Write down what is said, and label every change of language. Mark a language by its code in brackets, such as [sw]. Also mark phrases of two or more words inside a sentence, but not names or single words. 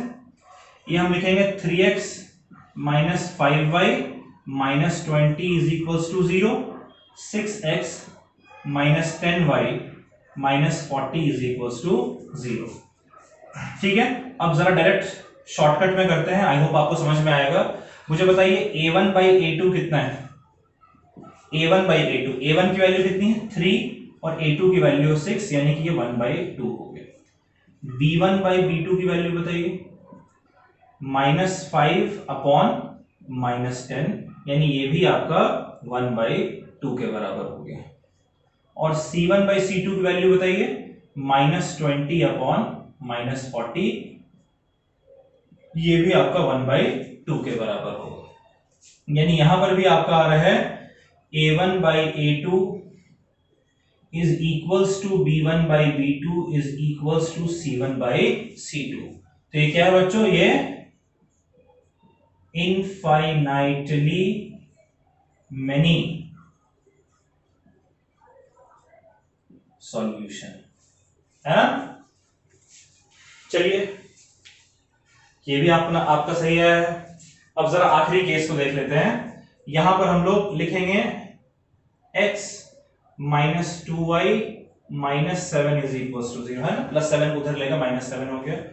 [hi] ये हम लिखेंगे [en] 3x minus 5y minus 20 is equals to 0, 6x minus 10y minus 40 is equals to 0. [hi] ठीक है, अब जरा [en] direct shortcut [hi] में करते हैं, [en] I hope [hi] आपको समझ में आएगा। मुझे बताइए [en] a1 by a2 [hi] कितना है, [en] a1 by a2, [hi] a1 की वैल्यू कितनी है 3 और a2 की वैल्यू 6 यानी कि ये 1/2 हो गया। [en] b1 by b2 [hi] की वैल्यू बताइए -5 अपॉन -10 यानी ये भी आपका 1/2 के बराबर हो गया। और C1/C2 की वैल्यू बताइए, -20/-40, ये भी आपका 1/2 के बराबर होगा। यानी यहां पर भी आपका आ रहा है [en] A1/A2 is equals to B1/B2 is equals to C1/C2। [hi] तो ये क्या है बच्चों, ये [en] infinitely many solution [hi] है ना। चलिए ये भी आपका सही है। अब जरा आखिरी केस को देख लेते हैं। यहां पर हम लोग लिखेंगे [en] x -2y -7 is equal to 0 [hi] है ना, +7 उधर लेगा, -7 हो गया।